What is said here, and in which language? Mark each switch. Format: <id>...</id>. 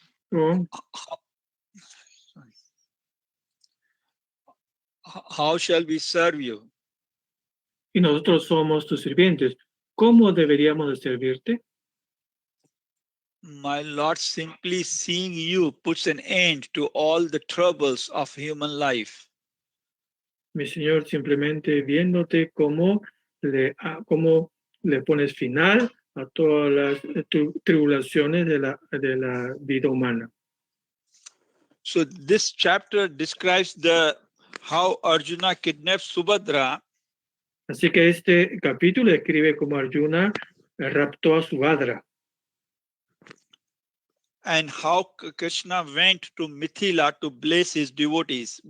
<es>¿No?</es> <en>How shall we serve you?</en> <es>Y nosotros somos tus sirvientes. ¿Cómo deberíamos de servirte?</es> <en>My Lord, simply seeing you puts an end to all the troubles of human life.</en> <es>Mi Señor, simplemente viéndote cómo le pones final a todas las tribulaciones de la vida humana.</es> <en>So this chapter describes how Arjuna kidnapped Subhadra.</en> <es>Así que este capítulo describe cómo Arjuna raptó a Subhadra.</es> <en>And how Krishna went to Mithila to bless his devotees.</en>